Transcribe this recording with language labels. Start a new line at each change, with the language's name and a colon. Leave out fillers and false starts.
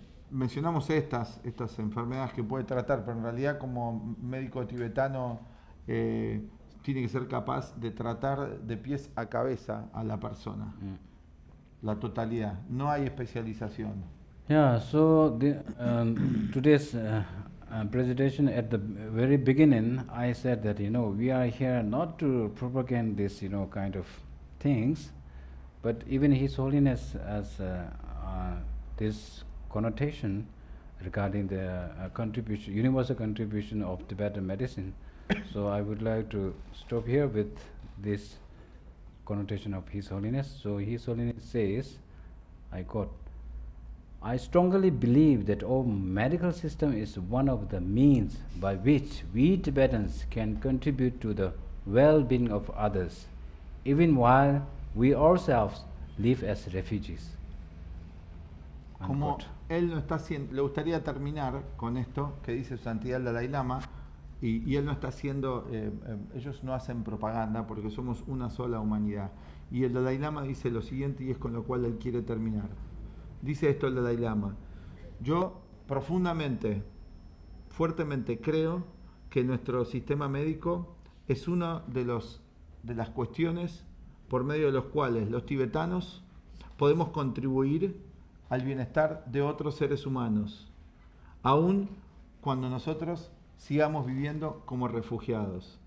Spanish: Mencionamos estas enfermedades que puede tratar, pero en realidad como médico tibetano tiene que ser capaz de tratar de pies a cabeza a la persona. La totalidad, no hay especialización.
English: Yeah, so today's presentation, at the very beginning, I said that, we are here not to propagate this, kind of things, but even His Holiness has this connotation regarding the contribution, universal contribution of Tibetan medicine. So I would like to stop here with this connotation of His Holiness. So His Holiness says, I quote, "I strongly believe that our medical system is one of the means by which we Tibetans can contribute to the well-being of others, even while we ourselves live as refugees."
Spanish: Como
English: Unquote.
Spanish: él no está haciendo, le gustaría terminar con esto que dice su santidad el Dalai Lama, y él no está haciendo, ellos no hacen propaganda porque somos una sola humanidad. Y el Dalai Lama dice lo siguiente, y es con lo cual él quiere terminar. Dice esto el Dalai Lama: yo profundamente, fuertemente creo que nuestro sistema médico es una de las cuestiones por medio de los cuales los tibetanos podemos contribuir al bienestar de otros seres humanos, aun cuando nosotros sigamos viviendo como refugiados.